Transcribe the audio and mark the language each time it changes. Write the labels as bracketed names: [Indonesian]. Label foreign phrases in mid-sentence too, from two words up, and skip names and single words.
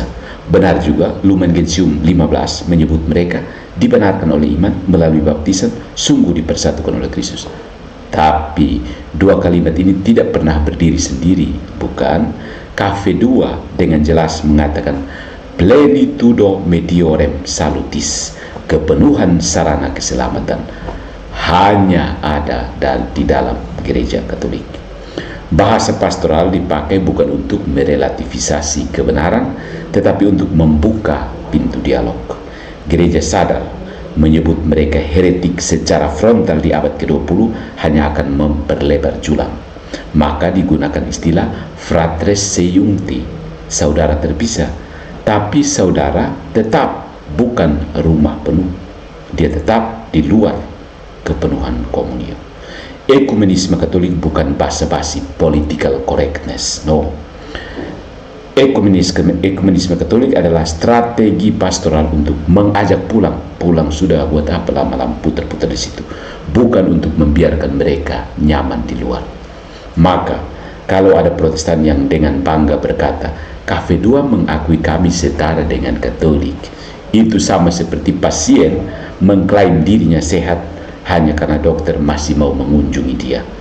[Indonesian] Benar juga, Lumen Gentium 15 menyebut mereka dibenarkan oleh iman melalui baptisan, sungguh dipersatukan oleh Kristus. Tapi dua kalimat ini tidak pernah berdiri sendiri, bukan? Cafe 2 dengan jelas mengatakan [Latin] plenitudo mediorem salutis, [Indonesian] kepenuhan sarana keselamatan hanya ada di dalam gereja Katolik. Bahasa pastoral dipakai bukan untuk merelativisasi kebenaran, tetapi untuk membuka pintu dialog. Gereja sadar menyebut mereka heretik secara frontal di abad ke-20 hanya akan memperlebar jurang. Maka digunakan istilah [Latin] fratres seiuncti, [Indonesian] saudara terpisah. Tapi saudara tetap bukan rumah penuh. Dia tetap di luar kepenuhan komunion. Ekumenisme Katolik bukan basa-basi [English] political correctness, [Indonesian] no. Ekumenisme Katolik adalah strategi pastoral untuk mengajak pulang sudah, buat apa lama-lama putar-putar di situ, bukan untuk membiarkan mereka nyaman di luar. Maka kalau ada Protestan yang dengan bangga berkata, KV2 mengakui kami setara dengan Katolik, itu sama seperti pasien mengklaim dirinya sehat hanya karena dokter masih mau mengunjungi dia.